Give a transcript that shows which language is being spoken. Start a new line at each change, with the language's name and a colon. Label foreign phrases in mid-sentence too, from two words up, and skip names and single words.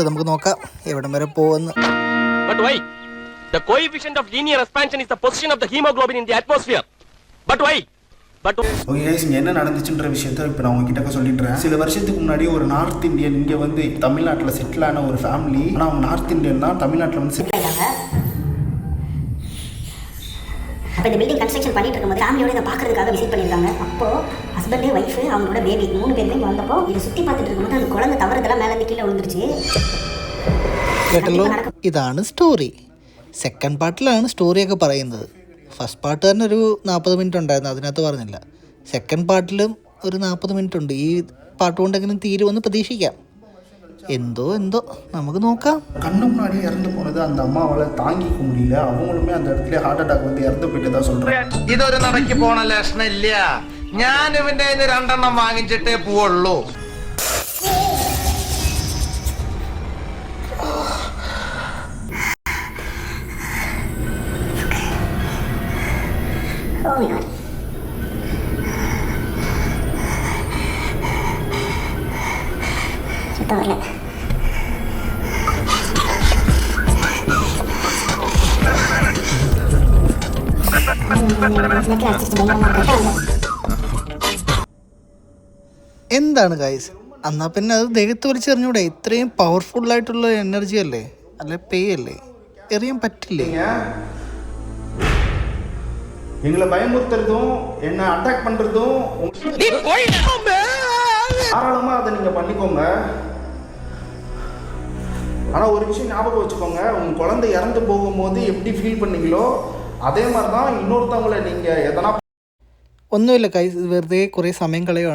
Malayalam: നമുക്ക് നോക്കാം എവിടം വരെ പോകുന്നു.
English: But why? The coefficient of linear expansion is the position of the hemoglobin in the atmosphere. But why? okay guys,
Tamil: இங்கே என்ன நடந்துச்சுன்ற விஷயத்த இப்போ நான் உங்ககிட்ட சொல்லிடுறேன். சில வருஷத்துக்கு முன்னாடி ஒரு
English: North Indian
Tamil: இங்கே வந்து தமிழ்நாட்டில் செட்டில் ஆன ஒரு ஃபேமிலி. ஆனால் அவங்க
English: North Indian
Tamil: தான், தமிழ்நாட்டில் வந்து செட்டில் ஆகிட்டாங்க. அப்போ இந்த
English: building construction
Tamil: பண்ணிட்டு இருக்கும்போது ஃபேமிலியோட இதை பார்க்கறதுக்காக விசிட் பண்ணியிருக்காங்க. அப்போது
English: husband, wife,
Tamil: அவங்களோட பேபி 3 பேருமே இங்கே வந்தப்போ இதை சுற்றி பார்த்துட்டு இருக்கும்போது அந்த குழந்தை தவறுதெல்லாம் மேலே கீழே விழுந்துருச்சு.
Malayalam: കേട്ടല്ലോ, ഇതാണ് സ്റ്റോറി. സെക്കൻഡ് പാർട്ടിലാണ് സ്റ്റോറിയൊക്കെ പറയുന്നത്.
English: first part
Malayalam: തന്നെ ഒരു 40 മിനിറ്റ് ഉണ്ടായിരുന്നു, അതിനകത്ത് പറഞ്ഞില്ല. സെക്കൻഡ് പാർട്ടിലും ഒരു 40 മിനിറ്റ് ഉണ്ട്. ഈ പാട്ട് കൊണ്ടെങ്കിലും തീരുമെന്ന് പ്രതീക്ഷിക്കാം. എന്തോ നമുക്ക് നോക്കാം.
Tamil: கண்ணு முன்னாடி இறந்து போனது அந்த அம்மாவால் தாங்கிக்க முடியல. அவங்களுமே அந்த இடத்துல
English: heart attack
Tamil: வந்து இறந்து போயிட்டு தான் சொல்கிறேன்.
Malayalam: ഇതൊരു നടക്ക് പോണ ലക്ഷണം ഇല്ല. ഞാൻ ഇവന്റെ 2 വാങ്ങിച്ചിട്ടേ പോവുള്ളൂ.
English: Oh my God.
Tamil: சுத்தம் வரல.
Malayalam: എന്താണ് ഗൈസ്, എന്നാ പിന്നെ അത് ദേഹത്ത് വലിച്ചെറിഞ്ഞൂടെ? ഇത്രയും പവർഫുള്ളായിട്ടുള്ള എനർജി അല്ലേ, അല്ലെ പേ അല്ലേ, എറിയാൻ പറ്റില്ലേ?
Tamil: எங்களை பயமுறுத்துறதும் என்ன அட்டாக் பண்ணுறதும் தாராளமாக அதை நீங்கள் பண்ணிக்கோங்க. ஆனால் ஒரு விஷயம் ஞாபகம் வச்சுக்கோங்க, உங்கள் குழந்தை இறந்து போகும்போது எப்படி ஃபீல் பண்ணீங்களோ അതേ மாதிரி தான் இன்னொருத்தவங்களை நீங்கள் எதனா.
Malayalam: ഒന്നുമില്ല ഗൈസ്, ഇത് വെറുതെ കുറേ സമയം കളയുവാണ്.